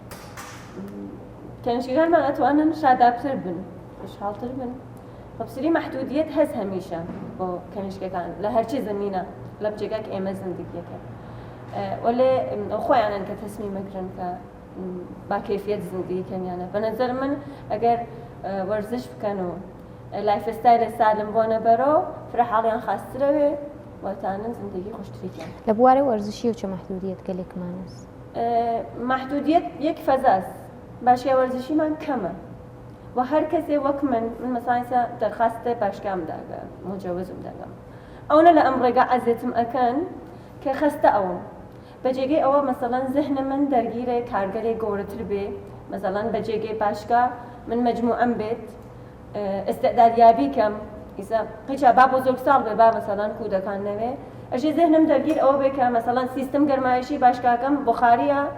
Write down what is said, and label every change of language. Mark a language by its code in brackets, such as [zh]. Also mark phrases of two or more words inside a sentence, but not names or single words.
[sdh] کەنشیرانمان ئەتوانن شادابتر بن خوشحاڵتر بن خەبسری محدودیت هەست هەمیشە بۆ کەنیشکەکان لە هەرچی زمینە لە بجێگاک ئێمە زندگیەکە وەلێ خۆیانن کە تەسمیمەگرن کە با کەیفیەت زندگیکەنیانە بە نەزەر من ئەگەر وەرزش بکەن و لایفستایلە سالم بۆ نەبەرەوە فرە حاڵیان خاسترەوێ وەتانن زندگی خۆشتریکەن لە بوارەی وەرزشی و چه محدودیت گەلێکمانەست محدودیت یەک فەزاست باشیە وەرزشیمان کەمە و هەر کەسێ وەک من مەسانسە دەرخواستە باشگام داگە مجەوزم دەگەم ئەوە لە ئەم ڕێگا ئەزێتم ئەکەن کە خەستە ئەوم بەجێگەی ئەوە مەسەڵەن زەهنە من دەرگیرە کارگەرێک گەورەتر بێ مەسەڵەن بەجێگەی باشگا من مەجموعەم بێت ئستعدادیابی کەم ئیسا قیچا با بۆ زۆر ساڵ بێ با مەسەڵەن کودەکان نەوێ ئەژێ زەهنم دەرگیر ئەوە بێ کە مەسەڵەن سیستم گەرمایشی باشگاکەم بخاریە